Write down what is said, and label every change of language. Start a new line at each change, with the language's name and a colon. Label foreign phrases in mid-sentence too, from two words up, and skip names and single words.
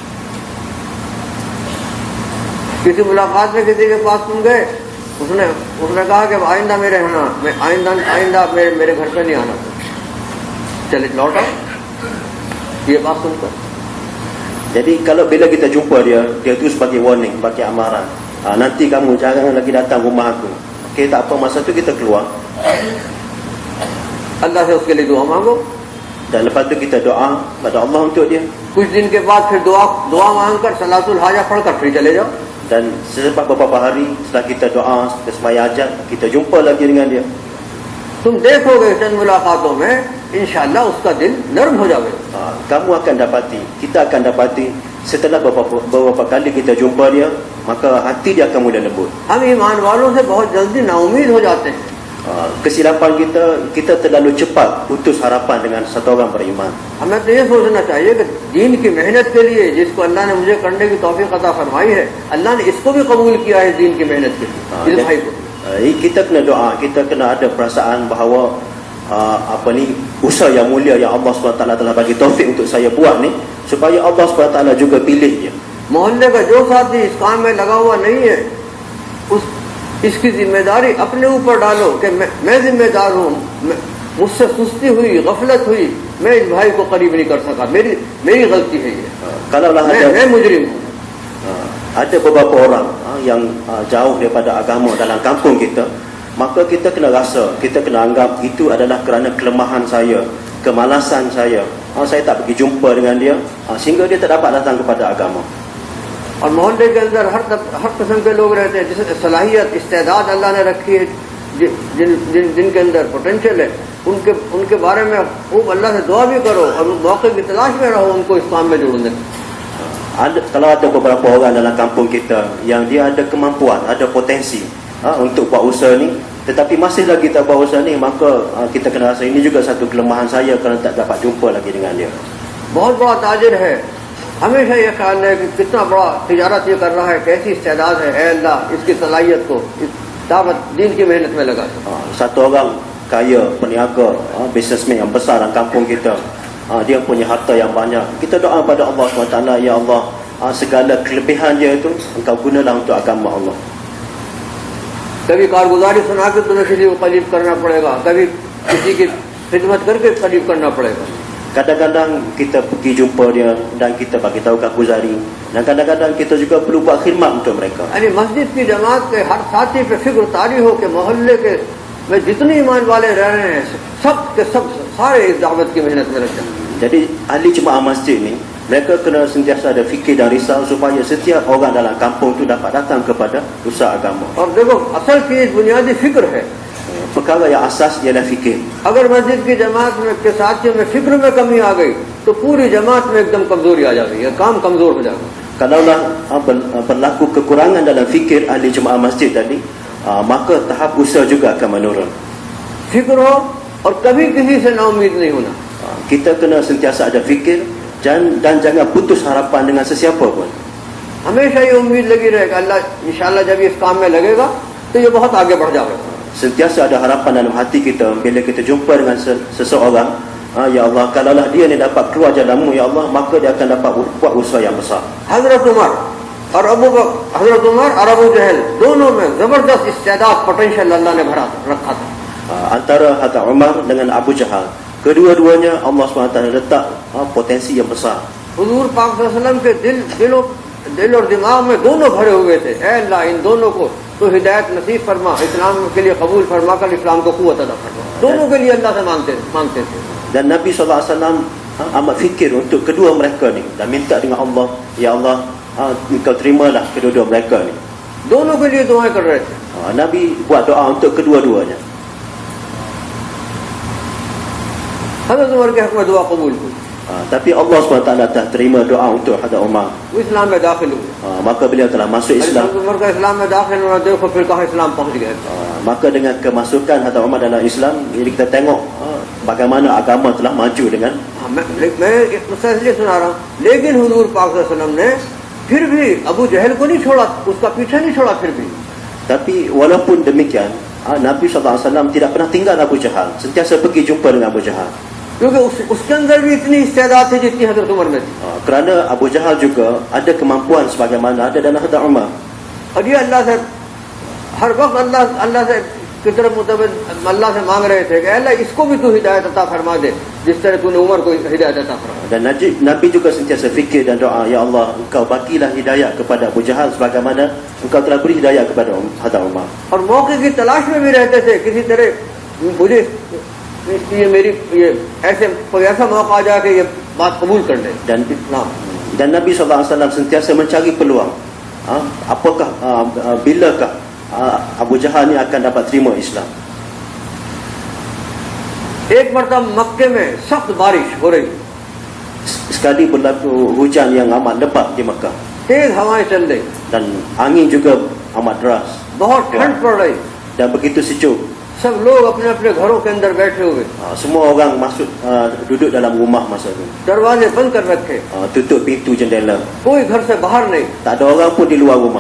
Hindi: किसी मुलाकात में किसी के पास तुम गए, उसने कहा कि आइंदा मेरे रहना, मैं आइंदा मेरे घर पे नहीं आना, चले लौट आओ, ये बात सुनकर।
Malay: Jadi kalau bila kita jumpa dia terus bagi warning, bagi amaran, nanti kamu jangan lagi datang rumah aku. Okey, tak apa, masa tu kita keluar
Hindi: अल्लाह से उसके लिए दुआ मांगो,
Malay: dan lepas tu kita doa pada Allah untuk dia,
Hindi: कुछ दिन के बाद फिर दुआ मांगकर सलातुल हाजा पढ़कर फिर चले जाओ।
Malay: dan selepas beberapa hari setelah kita doa, kita sembahyang hajat, kita jumpa lagi dengan dia.
Hindi: तुम देखोगे चंद मुलाकातों में इंशाअल्लाह उसका दिल नर्म हो जाएगा।
Malay: Kamu akan dapati, kita akan dapati setelah beberapa kali kita jumpa dia, maka hati dia akan mula lembut.
Hindi: हम ईमान वालों से बहुत जल्दी नाउमीद हो जाते हैं।
Malay: Kesilapan kita terlalu cepat putus harapan dengan satu orang beriman.
Hindi: हमें तो ये सोचना चाहिए कि दीन की मेहनत के लिए जिसको अल्लाह ने मुझे करने की तौफीक अता फरमाई है, अल्लाह ने इसको भी कबूल किया है दीन की मेहनत के लिए, इस भाई को।
Malay: Kita kena doa, kita kena ada perasaan bahawa usaha yang mulia yang Allah SWT telah bagi taufik untuk saya buat ni, supaya Allah SWT juga pilih dia.
Hindi: मोहल्ले का जो साथी इस काम में लगा हुआ नहीं है, इसकी जिम्मेदारी अपने ऊपर डालो कि मैं जिम्मेदार हूँ, मुझसे सुस्ती हुई, गफलत हुई, मैं इस भाई को करीब नहीं कर सका, मेरी गलती है ये,
Malay: Kalaulah
Hindi: मैं मुजरिम हूँ।
Malay: ada beberapa orang yang jauh daripada agama dalam kampung kita, maka kita kena rasa, kita kena anggap itu adalah kerana kelemahan saya, kemalasan saya, saya tak pergi jumpa dengan dia, sehingga dia tak dapat datang kepada agama.
Hindi: और मोहल्ले के अंदर हर किस्म के लोग रहते हैं, जिसमें सलाहियत इस्तेदाद अल्लाह ने रखी है, जिनके अंदर पोटेंशियल है उनके बारे में खूब अल्लाह से दुआ भी करो और मौके की तलाश में रहो उनको इस काम में जोड़ने।
Malay: Kalau ada beberapa orang dalam kampung kita yang dia ada kemampuan, ada potensi untuk buat usaha ni, tetapi masih lagi tak buat usaha ni, maka kita kena rasa ini juga satu kelemahan saya kerana tak dapat jumpa lagi dengan dia.
Hindi: बहुत बड़ा ताजिर है, हमेशा ये ख्याल है कि कितना बड़ा तिजारत ये कर रहा है, कैसी इस्तेदाद है, ऐ अल्लाह इसकी सलाहियत को इस दावत दीन की मेहनत में लगा।
Malay: Satu orang kaya, peniaga, businessman yang besar dalam kampung kita, dia punya harta yang banyak. Kita doa pada Allah SWT, ya Allah, segala kelebihan dia itu engkau gunalah untuk agama Allah.
Hindi: कभी कारगुजारी सुना के तुम्हें किसी को करीब करना पड़ेगा, कभी किसी की खिदमत करके करीब करना पड़ेगा।
Malay: Kadang-kadang kita pergi jumpa dia dan kita bagi tahu कारगुजारी, dan kadang-kadang kita juga perlu buat khidmat untuk mereka.
Hindi: यानी मस्जिद की जमात के हर साथी पे फिक्र तारी हो के मोहल्ले के में जितने ईमान वाले रह रहे हैं सब के सब सारे इस दावत की मेहनत में लग जाए।
Malay: Jadi ahli jemaah masjid ni, mereka kena sentiasa ada fikir dan risau supaya setiap orang dalam kampung tu dapat datang kepada usaha agama.
Hindi: और देखो असल चीज बुनियादी फिक्र है।
Malay: Perkara yang asas ialah fikir.
Hindi: अगर मस्जिद की जमात में के साथियों में फिक्र में कमी आ गई तो पूरी जमात में एकदम कमजोरी आ जाती है, काम कमजोर हो जाएगा।
Malay: Kalaulah berlaku kekurangan dalam fikir ahli jemaah masjid tadi, maka tahap usaha juga akan menurun.
Hindi: फिक्र हो और कभी किसी से ना उम्मीद नहीं होना।
Malay: Kita kena sentiasa ada fikir dan jangan putus harapan dengan sesiapa pun.
Hindi: हमेशा ये उम्मीद लगी रहेगा अल्लाह इंशाल्लाह जब इस काम में लगेगा तो ये बहुत आगे बढ़ जाएगा।
Malay: Sentiasa ada harapan dalam hati kita bila kita jumpa dengan seseorang, ya Allah, kalaulah dia ni dapat keluar jalanmu, ya Allah, maka dia akan dapat buat usaha yang besar.
Hindi: हजरत उमर और अबू जहल दोनों में जबरदस्त इस्तेदाद पोटेंशियल अल्लाह ने भरा रखा था।
Malay: Antara Hazrat Umar dengan Abu Jahal, kedua-duanya Allah SWT letak potensi yang besar.
Hindi: हुजूर पाक
Arabic: صلى الله عليه وسلم
Hindi: के दिल और दिमाग में दोनों भरे हुए थे। ऐ अल्लाह इन दोनों को तो हिदायत नसीब फरमा, इस्लाम के लिए कबूल फरमा कर इस्लाम को कुव्वत अता फरमा। दोनों के लिए अल्लाह से मांगते थे।
Malay: Dan Nabi SAW amat fikir untuk kedua mereka ni dan minta dengan Allah, ya Allah, engkau terimalah kedua-dua mereka ni.
Hindi: दोनों के लिए दुआएं कर रहे थे।
Malay: Nabi buat doa untuk kedua-duanya.
Hindi: हजरत उमर के हक में दुआ कबूल हुई,
Malay: tapi Allah SWT telah terima doa untuk Hazrat Umar.
Hindi: वो इस्लाम में दाखिल हुए।
Malay: Maka beliau telah masuk Islam.
Hindi: हजरत उमर का इस्लाम में दाखिल होना देखो फिर कहाँ इस्लाम पहुंच गया।
Malay: Maka dengan kemasukan Hazrat Umar dalam Islam, jadi kita tengok bagaimana agama telah maju dengan.
Hindi: मैं एक मसला इसलिए सुना रहा हूँ, लेकिन हुजूर पाक
Arabic: صلى الله عليه وسلم
Hindi: ने फिर भी अबू जहल को नहीं छोड़ा, उसका पीछा नहीं छोड़ा फिर भी।
Malay: Tapi walaupun demikian, Nabi SAW tidak pernah tinggal Abu Jahal, sentiasa pergi jumpa dengan Abu Jahal.
Hindi: क्योंकि उसके अंदर भी इतनी इस्तेदाद थी जितनी हजरत उमर में थी।
Malay: Kerana Abu Jahal juga ada kemampuan sebagaimana ada dalam Hazrat Umar.
Hindi: और ये अल्लाह से हर वक्त अल्लाह से की तरफ मुतवज्जह अल्लाह से मांग रहे थे कि अल्लाह इसको भी तू हिदायत अता फरमा दे जिस तरह तूने उमर को हिदायत अता फरमा।
Malay: Dan Nabi juga sentiasa fikir dan doa, ya Allah, engkau bagilah hidayah kepada Abu Jahal sebagaimana engkau telah beri hidayah kepada Hazrat Umar.
Hindi: और मौके की तलाश में भी रहते थे, किसी तरह मुझे ये मेरी ये ऐसे कोई ऐसा मौका आ जाए कि ये बात कबूल कर ले।
Malay: Dan Nabi SAW sentiasa mencari peluang, apakah bilakah Abu Jahal ni akan dapat terima Islam.
Hindi: एक मरतबा मक्के में सख्त बारिश हो रही,
Malay: sekali berlaku hujan yang amat lebat di Makkah,
Hindi: तेज हवाएं चल रही,
Malay: dan angin juga amat deras,
Hindi: बहुत ठंड पड़ रही,
Malay: dan begitu sejuk.
Hindi: सब लोग अपने अपने घरों के अंदर बैठे हुए,
Malay: Semua orang masuk duduk dalam rumah masa itu,
Hindi: दरवाजे बंद कर रखे,
Malay: tutup pintu jendela,
Hindi: कोई घर से बाहर नहीं।
Malay: tak ada orang pun di luar rumah.